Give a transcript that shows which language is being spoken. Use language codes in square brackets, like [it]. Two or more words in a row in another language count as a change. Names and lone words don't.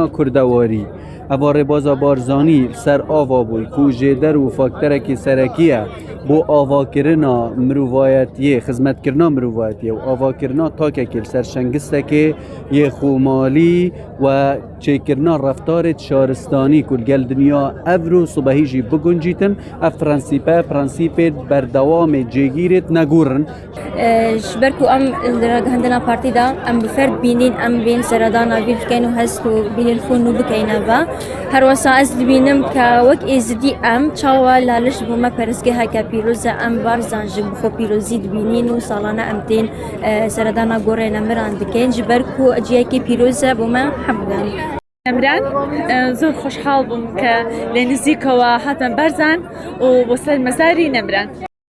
[ku] کوردەواری ئەوە ڕێبازە بارزانی سەر ئاوا بووی کو ژێدەر و فاکتەرێکی سەرەکیە بۆ ئاواکردنا مرۆڤایەتیە خزمەتکردنا مرۆڤایەتیە و ئاواکردنا تاکێکی سەرشەنگستێکێ یê خومالی و چێکردنا ڕەفتارێت شارستانی کو گەل دنیا ئەڤر و سوبەهی jî bigunjîtin ev prensîpê berdewamê cêgîrêt negûrin. Ji ber ku em ragihandina partî da em bi fer bînin em bên seredana vî bikeyn û hest û bînên xwe nû bikeyne. Her wisa ez dibînim ke wek êzidî em çawa laliş bû me perestgeheke pîroz e em barzan ji bi xwe pîrozî dibînin û salane em tên seredana gorê nemiran dikin ji ber ku ciyekê pîroz e bû me hemûyan. [ckb] نمران زۆر خۆشحاڵ بووم کە لە نزیکەوە هاتم بەرزان و بۆ سەر مەزاری نەمران.